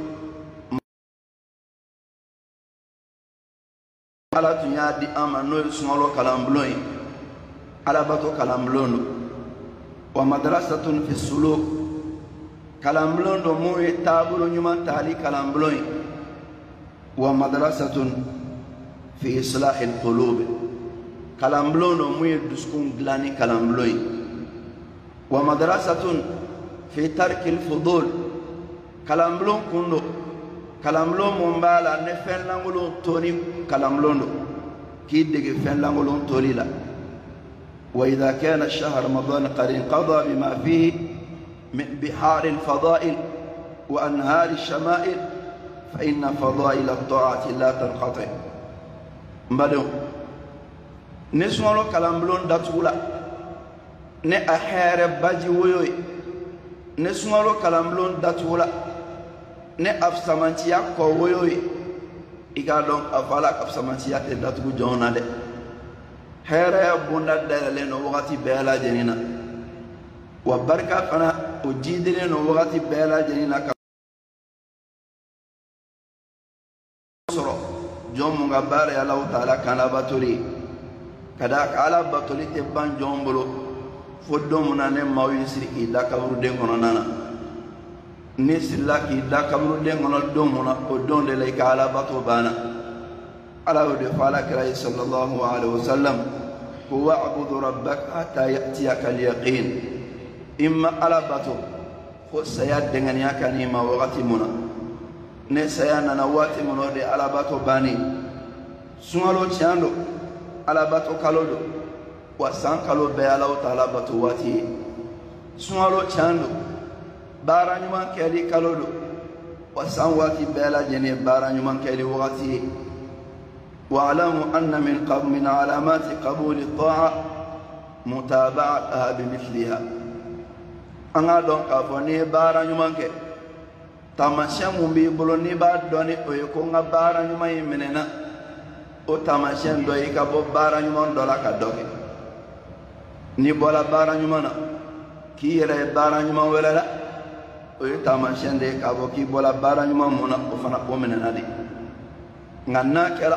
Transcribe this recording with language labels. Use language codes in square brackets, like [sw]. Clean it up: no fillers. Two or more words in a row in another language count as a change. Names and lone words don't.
[bm] ala tun y'a di an ma n'o ye sunkalo kalanbulon ye alabato kalanbulon don [ar] ومدرسة في سلوك [bm] kalanbulon don mun ye taabolo ɲuman taali kalanbulon ye [ar] ومدرسة في إصلاح القلوب [bm] kalanbulon don mun ye dusukun dilanni kalanbulon ye [ar] ومدرسة في ترك الفضول [bm] kalanbulon kun don kalamlo mumbala ne fenlangolo toni kalamlondo ki dege fenlangolo toli la [ar] وإذا كان شهر رمضان قد انقضى بما فيه من بحار الفضائل وأنهار الشمائل فإن فضائل الطاعة لا تنقطع [bm] mbado ne suŋalo kalamblon datula ne a hɛɛrɛ baji woyoy ne suŋalo kalamblon datula ne afsamantiya kɔ woyoy i ka dɔn a fɔ ala ka afsamantiya tɛ datugu jɔn na dɛ hɛɛrɛya bonda dayɛlɛlen no wagati bɛɛ lajɛlen na wa barika fana o jidilen no wagati bɛɛ lajɛlen na ka sɔrɔ jɔn mun ka baara ye Alahu Taala kan labatoli kada ka ala batoli tɛ ban jɔn bolo fo don mun na ne maaw yi siri k'i da kaburuden kɔnɔna na ne sirila k'i da kaburuden kɔnɔ don mun na o don de la i ka ala bato banna ala y'o de fɔ ala kira ye [ar] صلى الله عليه وسلم [bm] ko [ar] واعبد ربك حتى يأتيك اليقين [bm] imma ala bato fo saya dɛŋaniya ka n'i ma wagati mun na ne saya nana waati mun na o de ala bato banni suŋalo tiɲɛ don ala bato kalo do wa san kalo bɛɛ Alahu Taala bato waati ye suŋalo tiɲɛ do baara ɲuman kɛli kalo do wa san waati bɛɛ lajɛlen baara ɲuman kɛli wagati ye [ar] واعلم أن من علامة قبول الطاعة متابعتها بمثلها [bm] an ka dɔn k'a fɔ n'i ye baara ɲuman kɛ taamasiyɛn mun b'i bolo n'i b'a dɔn ni o ye ko n ka baara ɲuman in minɛna o taamasiyɛn dɔ i ka bɔ baara ɲuman dɔ la ka dɔ kɛ n'i bɔra baara ɲuman na k'i yɛrɛ ye baara ɲuman wɛrɛ la o ye taamasiyɛn de ye k'a fɔ k'i bɔra baara ɲuman mun na o fana o minɛna de nka n'a kɛra